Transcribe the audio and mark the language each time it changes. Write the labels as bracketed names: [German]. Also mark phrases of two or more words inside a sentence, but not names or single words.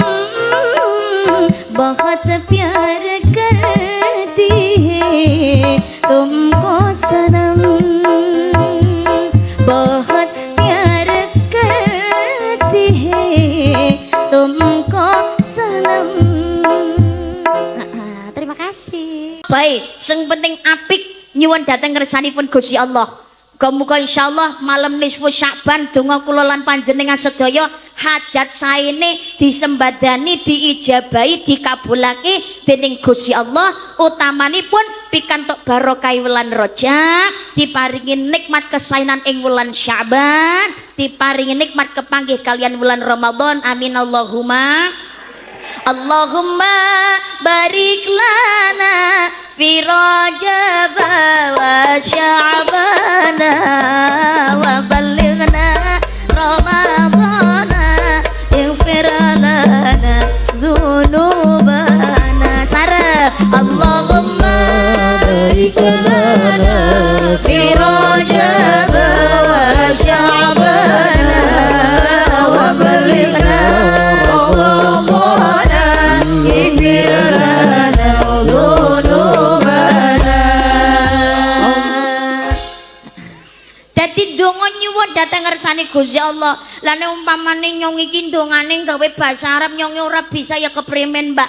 [Hindi] बहुत प्यार करती है तुमको सनम. बहुत प्यार करती है तुमको सनम. [Indonesian] Terima kasih. Baik, [Javanese] sing penting apik nyuwun dhateng ngersanipun Gusti Allah. Muga insyaallah malam nisfu Sya'ban donga kula lan panjenengan sedaya hajat saene disembadani, diijabahi, dikabulake dening Gusti Allah. Utamanipun pikantuk barokah wulan Rajab, diparingi nikmat kesaenan ing wulan Sya'ban, diparingi nikmat kepanggih kalian wulan Ramadan. [Arabic] آمين اللهم. اللهم بارك لنا في رجب وشعبان وبلغنا رمضان اغفر لنا ذنوبنا. [Javanese] Sarah [Arabic] اللهم بارك لنا في رجب وشعبان وبلغنا [Javanese] dadi donga nyuwun dhateng ngersane Gusti Allah. Lah nek umpamane nyong iki dongane gawe basa Arab nyong ora bisa ya keprimen, Mbak.